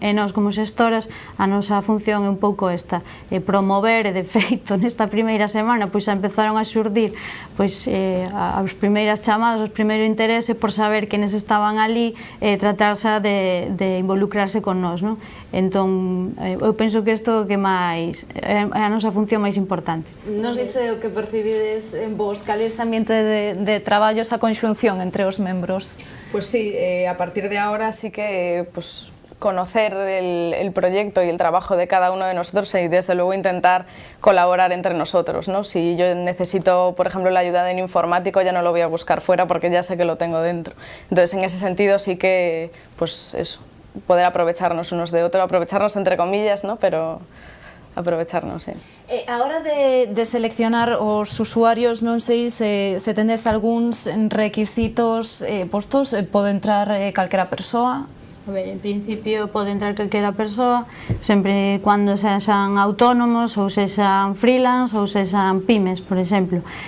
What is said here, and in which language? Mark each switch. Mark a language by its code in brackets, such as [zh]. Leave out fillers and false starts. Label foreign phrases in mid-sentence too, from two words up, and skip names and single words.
[gl] E nós como xestoras a nosa función é un pouco esta, promover e de feito nesta primeira semana pois empezaron a xurdir pois as primeiras chamadas, os primeiros interese por saber quenes estaban ali e tratarse de involucrarse con nós, non? Entón eu penso que isto que máis é a nosa función máis importante. Non sei se o que percibides en vos, cal é ese ambiente de traballo, esa conxunción entre os membros? [es] Pues sí, a partir de ahora sí que pues, conocer el proyecto y el trabajo de cada uno de nosotros y desde luego intentar colaborar entre nosotros, ¿no? Si yo necesito, por ejemplo, la ayuda de un informático, ya no lo voy a buscar fuera porque ya sé que lo tengo dentro. Entonces, en ese sentido sí que, pues eso, poder aprovecharnos unos de otros, aprovecharnos entre comillas, ¿no? Pero aprovecharnos, sí. [gl] A hora de seleccionar os usuarios, non sei se tendes algúns requisitos postos, pode entrar calquera persoa? A ver, en principio pode entrar calquera persoa, sempre cando sexan autónomos ou sexan freelance ou sexan pymes, por exemplo.